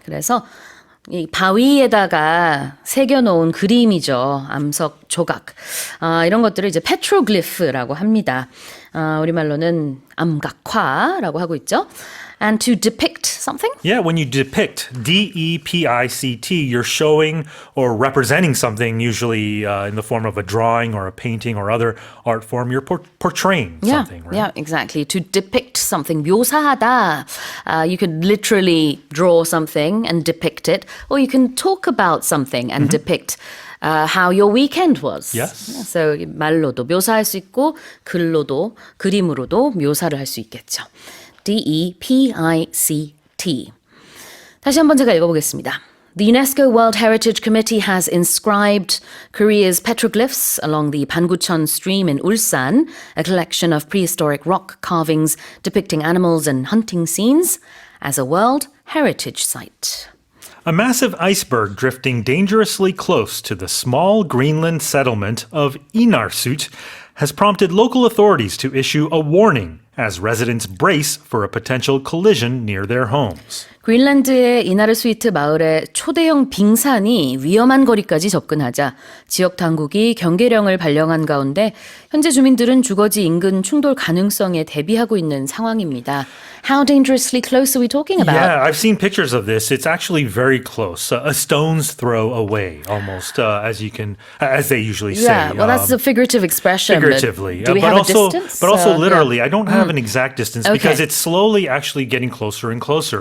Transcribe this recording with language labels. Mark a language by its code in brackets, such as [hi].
[ko] 그래서 이 바위에다가 새겨놓은 그림이죠. 암석 조각. 이런 것들을 이제 petroglyph라고 합니다. 우리말로는 암각화라고 하고 있죠. [en] And to depict something? Yeah, when you depict, D-E-P-I-C-T, you're showing or representing something, usually in the form of a drawing or a painting or other art form. You're portraying something, right? Yeah, exactly. To depict something, [ko] 묘사하다. [en] You could literally draw something and depict it, or you can talk about something and depict how your weekend was. Yes. So [ko] 말로도 묘사할 수 있고 글로도 그림으로도 묘사를 할 수 있겠죠. [en] DEPICT. [ko] 다시 한번 제가 읽어보겠습니다. [en] The UNESCO World Heritage Committee has inscribed Korea's petroglyphs along the Pangucheon stream in Ulsan, a collection of prehistoric rock carvings depicting animals and hunting scenes, as a World Heritage Site. A massive iceberg drifting dangerously close to the small Greenland settlement of Inarsut has prompted local authorities to issue a warning as residents brace for a potential collision near their homes. [ko] 그린란드의 이나르스위트 마을에 초대형 빙산이 위험한 거리까지 접근하자 지역 당국이 경계령을 발령한 가운데 현재 주민들은 주거지 인근 충돌 가능성에 대비하고 있는 상황입니다. [en] How dangerously close are we talking about? Yeah, I've seen pictures of this. It's actually very close. A stone's throw away, almost, as they usually say. Yeah, well, that's a figurative expression. Figuratively. Do we have a distance? But also literally. I don't have an exact distance because it's slowly actually getting closer and closer.